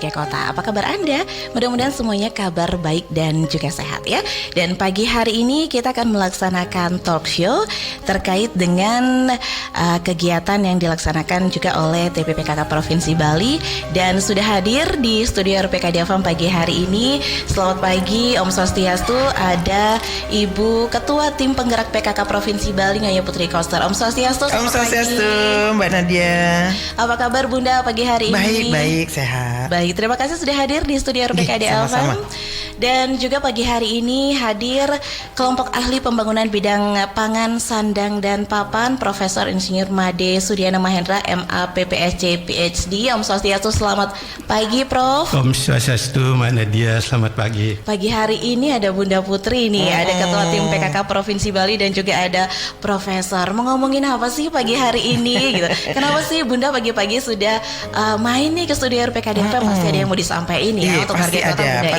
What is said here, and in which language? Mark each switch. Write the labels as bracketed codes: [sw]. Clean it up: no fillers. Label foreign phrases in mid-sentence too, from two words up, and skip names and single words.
[id] Jakarta. Apa kabar Anda? Mudah-mudahan semuanya kabar baik dan juga sehat ya. Dan pagi hari ini kita akan melaksanakan [en] talk show [id] terkait dengan kegiatan yang dilaksanakan juga oleh TPPKK Provinsi Bali. Dan sudah hadir di studio RPK Dava pagi hari ini. Selamat pagi [ban] Om Swastiastu, [id] ada Ibu Ketua Tim Penggerak PKK Provinsi Bali Ngaya Putri Koster. [ban] Om Swastiastu. Om Swastiastu, [id] Mbak Nadia. Apa kabar Bunda pagi hari ini? Baik, sehat. Baik, terima kasih sudah hadir di studio RPKD Alfam. Dan juga pagi hari ini hadir kelompok ahli pembangunan bidang pangan, sandang, dan papan, Profesor Insinyur Made Sudiana Mahendra, MA, PPSC, PhD. [ban] Om Swastiastu, [id] selamat pagi Prof. [ban] Om Swastiastu, [id] Mbak Nadia, selamat pagi. Pagi hari ini ada Bunda Putri nih, ada Ketua Tim PKK Provinsi Bali dan juga ada Profesor. Mau ngomongin apa sih pagi hari ini gitu? Kenapa sih Bunda pagi-pagi sudah main nih ke studio RPKD FM? Pasti ada yang mau disampaikan ya untuk harga kota Bunda ya.